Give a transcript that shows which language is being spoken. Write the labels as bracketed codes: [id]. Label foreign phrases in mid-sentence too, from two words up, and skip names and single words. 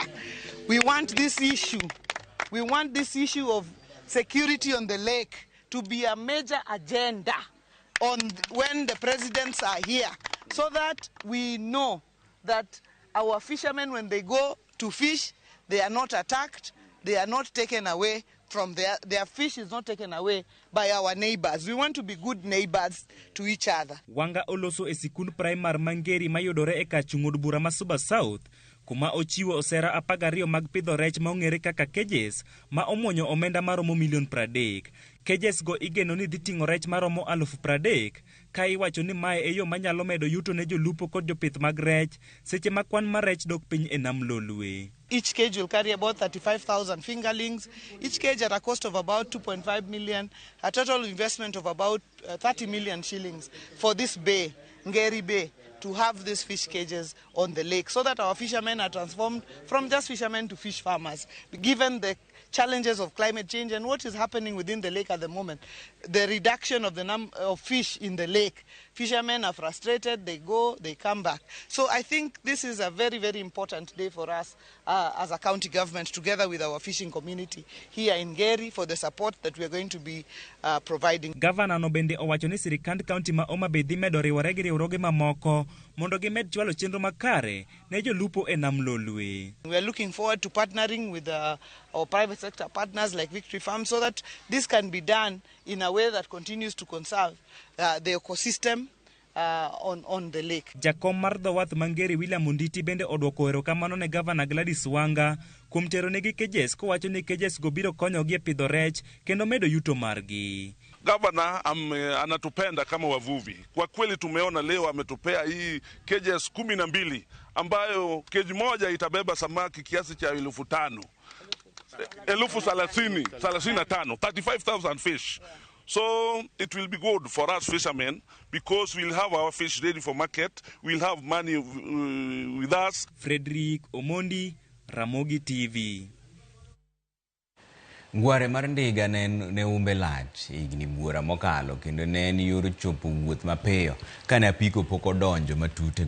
[en] We want this issue of security on the lake to be a major agenda when the presidents are here, so that we know that our fishermen, when they go to fish, they are not attacked, they are not taken away from their fish is not taken away by our neighbors. We want to be good neighbors to each other. [luo] Wanga oloso e sikund primar mangeri mayudore e kar chung'o bura ma Suba South, kuma ochiwo osera 12 mag pidho rech ma ong'ere kaka cages ma omuonyo omenda maromo $30,000. Cages go igeno ni dhi ting'o rech maromo 30,000, ka iwacho ni mae e yo manyalo medo yuto ne jolupo kod jopith mag rech seche ma kwan mar rech dok piny e nam lolwe. [en] Each cage will carry about 35,000 fingerlings, each cage at a cost of about 2.5 million, a total investment of about 30 million shillings for this bay, Ngeri Bay, to have these fish cages on the lake, so that our fishermen are transformed from just fishermen to fish farmers. Given the challenges of climate change and what is happening within the lake at the moment, the reduction of the number of fish in the lake, fishermen are frustrated, they go, they come back. So I think this is a very, very important day for us as a county government, together with our fishing community here in Ngeri, for the support that we are going to be providing. [luo] Gavana no bende owacho ni sirikand kaunti ma Homa Bay dhi medo riwore gi riwruoge mamoko mondo gimed chwalo chenro makare ne jolupo e nam lolwe. [en] We are looking forward to partnering with our private sector partners like Victory Farm, so that this can be done in a way that continues to conserve the ecosystem on the lake. [luo] Jakom mar dho wath mangeri William Ruto bende odwoko erokamano ne Gavana Gladys Wanga kuom tero negi cages, kowacho ni cages go biro konyogi e pidho rech kendo medo yuto margi. [sw] Gavana anatupenda kama wavuvi. Kwa kweli tumeona leo ametupea hii cages 12 ambayo cage moja itabeba samaki kiasi cha 5,000. [en] 35,000 fish. So it will be good for us fishermen, because we'll have our fish ready for market, we'll have money with us. Fredrick Omondi, Ramogi TV. [luo] Ngware mar ndiga ne umbe lach higni buora mokalo kendo ne en yor chopo wuoth mapiyo kane apiko pok odonjo matut e